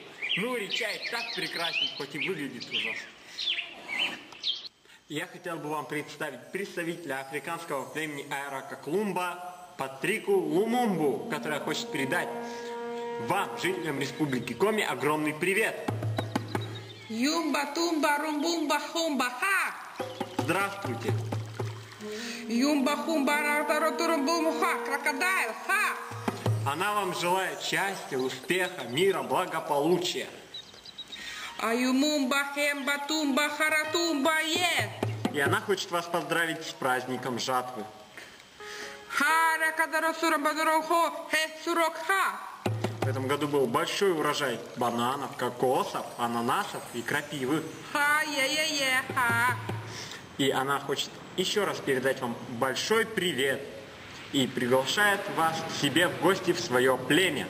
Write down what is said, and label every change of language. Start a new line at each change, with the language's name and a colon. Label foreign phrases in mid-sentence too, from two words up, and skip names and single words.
Russian: Нури чай так прекрасен, хоть и выглядит ужасно. Я хотел бы вам представить представителя африканского племени Айрака Клумба Патрику Лумумбу, которая хочет передать вам, жителям Республики Коми, огромный привет. Юмба-тумба-румбумба-хумба-ха! Здравствуйте. Юмба-хумба-ра-тара-турумбум-ха! Крокодайл! Ха! Она вам желает счастья, успеха, мира, благополучия. Аюмумба, хемба, тумба, харатумба, е. И она хочет вас поздравить с праздником жатвы. Хара кадарасура бадарохо, хесурокха. В этом году был большой урожай бананов, кокосов, ананасов и крапивы. Ха-е-е-е-ха. И она хочет еще раз передать вам большой привет и приглашает вас к себе в гости в свое племя.